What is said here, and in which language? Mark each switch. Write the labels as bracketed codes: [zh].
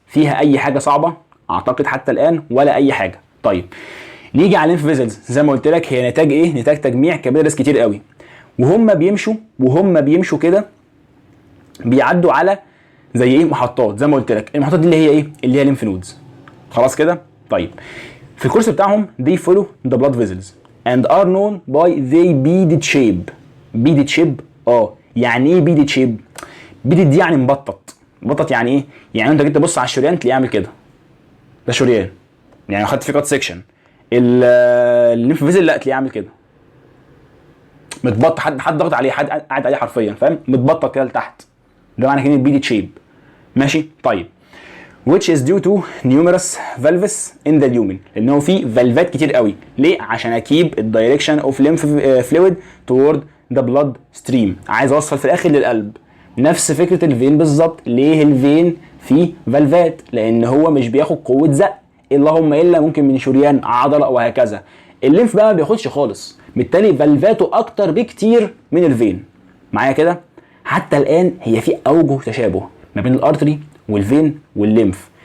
[ar] فيها اي حاجه صعبه؟ اعتقد حتى الان ولا اي حاجه. طيب نيجي على الليمف فيزلز. زي ما قلت لك هي نتاج ايه؟ نتاج تجميع كابيلاريز كتير قوي، وهم بيمشوا كده بيعدوا على زي ايه؟ محطات. زي ما قلت لك المحطات دي اللي هي ايه؟ اللي هي ليمف نودز. خلاص كده؟ طيب في الكورس بتاعهم [en] they follow the blood vessels and are known by they beaded shape. [ar] beaded shape يعني ايه beaded shape؟ beaded دي يعني مبطط. مبطط يعني ايه؟ يعني انت جيت تبص على الشريان تلاقيه عامل كده، ده شريان يعني خدت فيه كات سيكشن. الليمف فيزل لا تلاقيه عامل كده متبطط، حد ضغط عليه، حد قاعد عليه حرفيا، فاهم؟ متبطط كده لتحت، ده معنى كلمه beaded shape. ماشي طيب [en] which is due to numerous valves in the lumen، [ar] لان هو في فالفات كتير قوي. ليه؟ عشان [en] Keep الدايركشن of lymph fluid toward the blood stream. [ar] عايز اوصل في الاخر للقلب. نفس فكره الفين بالظبط. ليه الفين فيه فالفات؟ لان هو مش بياخد قوه زق، اللهم الا ممكن من شريان عضله وهكذا. الليمف بقى ما بياخدش خالص، بالتالي فالفاته اكتر بكتير من الفين. معايا كده؟ حتى الان هي في اوجه تشابه ما بين الارتري والفين والليمف،